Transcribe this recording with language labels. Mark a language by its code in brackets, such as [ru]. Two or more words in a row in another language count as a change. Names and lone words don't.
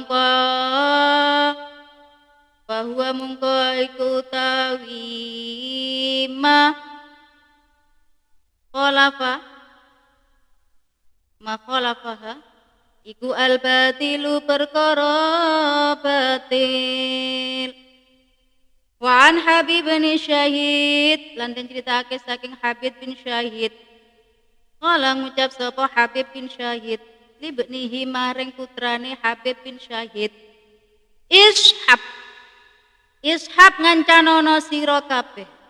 [jv] mungko iku utawi [ar] ما خالفها [jv] iku al-batilu perkara batil. [ar] وعن [jv] Habib bin Syahid lan den critakake saking Habib bin Syahid. Kala ngucap sapa Habib bin Syahid libnihi maring putrane Habib bin Syahid. Ishab ngancanono sira kabeh.